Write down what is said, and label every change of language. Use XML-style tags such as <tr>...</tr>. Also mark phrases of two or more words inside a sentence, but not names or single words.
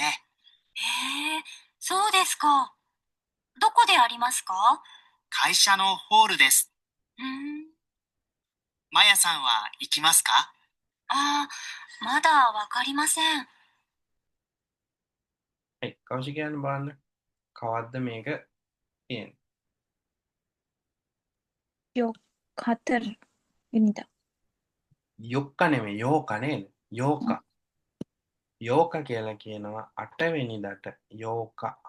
<ja>へえ、そうですか。どこでありますか？会社のホールです。まやさんは行きますか？ああ、まだわかりません。</ja> <si>はい。කෞශිකයන් බලන්න. කවද්ද මේක තියෙන්නේ? 4 වෙනිදා. යොක්ක නෙමෙයි යෝක නේද? යෝක. යෝක කියලා කියනවා 8 වෙනිදාට යෝක.</si>